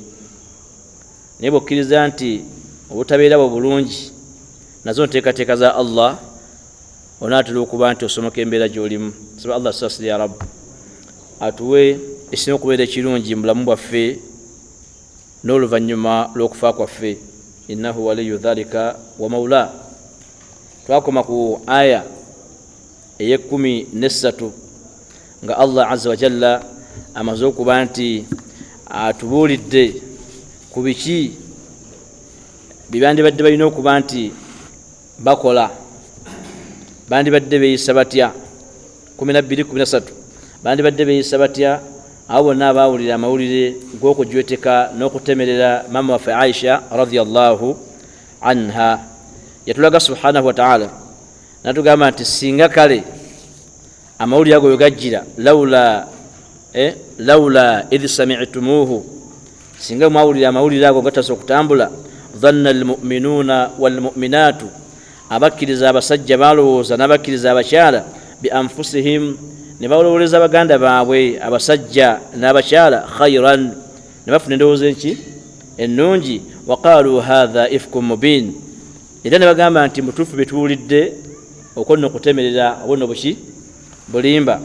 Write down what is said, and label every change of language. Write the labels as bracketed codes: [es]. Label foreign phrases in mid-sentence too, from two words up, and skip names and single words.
[lg] Naye bw'okkiriza nti obutabeera bwo bulungi, nazo nteekateeka za Allah, onaatera okuba nti osomoka embeera gy'olimu. Saba Allah sasiri [ar] يا ربي [lg] atuwe ekisinga okubeera ekirungi mu bulamu bwaffe n'oluvannyuma lw'okufa kwaffe. [ar] إنه ولي ذلك ومولى. [lg] Twakoma ku aya ey'13 nga Allah [ar] عز وجل [lg] amaze okuba nti atubuulidde ku biki byandibadde balina okuba nti bakola. Bandibadde beeyisa batya? 12-13 bandibadde beeyisa batya? Abo bonna abaawulira amawulire g'okujweteka n'okutemerera mama waffe Aisha [ar] رضي الله عنها. [lg] Yatulaga [ar] سبحانه وتعالى [lg] natugamba nti singa kale amawulire ago wegajjira, [ar] لولا إذ سمعتموه, [lg] singa mwawulira amawulire ago gatasobola okutambula, [ar] ظن المؤمنون والمؤمنات, [lg] abakkiriza abasajja balowooza n'abakkiriza abakyala, [ar] بأنفسهم, [lg] ne balowoleza baganda baabwe abasajja n'abakyala, khayran, ne bafuna endowooza ennungi, [ar] وقالوا هذا إفك مبين, [lg] era ne bagamba nti mutuufu bye tuwulidde okwo nno okutemerera obwo nno bulimba.